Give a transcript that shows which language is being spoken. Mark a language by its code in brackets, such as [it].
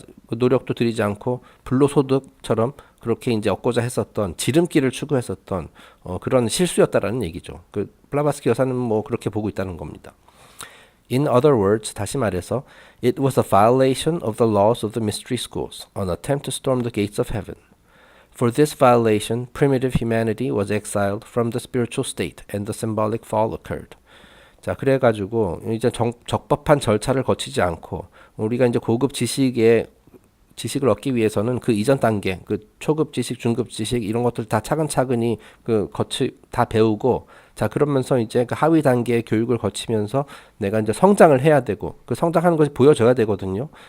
[ko] 노력도 들이지 않고 불로소득처럼 그렇게 이제 얻고자 했었던 지름길을 추구했었던 그런 실수였다라는 얘기죠. 그 블라바스키 여사는 뭐 그렇게 보고 있다는 겁니다. [en] In other words, [ko] 다시 말해서, [en] it was a violation of the laws of the mystery schools, an attempt to storm the gates of heaven. For this violation, primitive humanity was exiled from the spiritual state, and the symbolic fall occurred. [ko] 자, 그래가지고 이제 적법한 절차를 거치지 않고 우리가 이제 고급 지식을 얻기 위해서는 그 이전 단계, 그 초급 지식, 중급 지식 이런 것들 다 차근차근히 다 배우고, 자 그러면서 이제 그 하위 단계의 교육을 거치면서 내가 이제 성장을 해야 되고, 그 성장하는 것이 보여져야 되거든요.